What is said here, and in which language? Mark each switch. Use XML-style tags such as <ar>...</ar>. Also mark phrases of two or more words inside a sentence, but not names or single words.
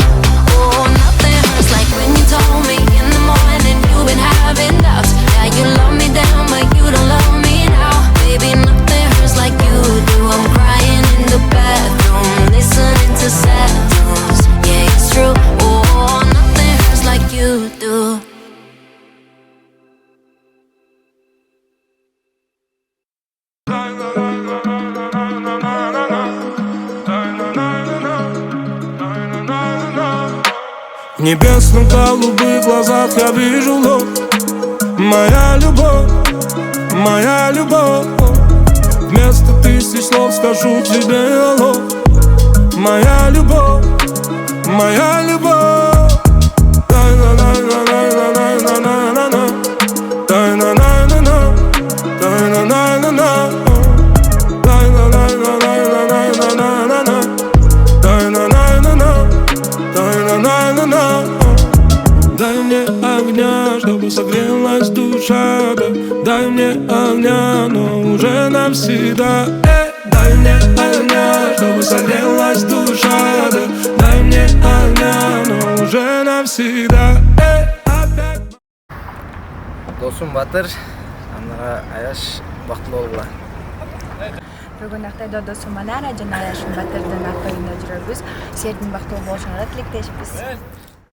<en>Oh, nothing hurts like when you told me in the morning you've been having doubts. Now you love me down, but you don't love me now. Baby, nothing hurts like you do. I'm crying in the bathroom, listening to sad tunes. Yeah, it's true. Oh, nothing hurts like you do.</en> <ru>В небесно-голубых глазах я вижу лук. Моя любовь, моя любовь. Вместо тысяч слов скажу тебе алло. Моя любовь, моя любовь. Дай-на-на-на-на-на-на-на-на-на. Дай-на-на-на-на, дай-на-на-на-на. Дай-на-на-на-на-на-на-на-на. Дай-на-на-на-на, дай-на-на-на-на. Дай мне огня, чтобы согрелась душа, да. Дай мне огня, но уже навсегда. Дай мне огня, чтобы согрелась душа, да. Дай мне огня, но уже навсегда.</ru> <ky>Досым Батыр, Анара Аяш бактылуу болгула. Бүгүн Актайда досум Анара жана Аяш Батырдын актырында жүрөбүз. Силердин бактылуу болушуңарга тилектешпиз.</ky>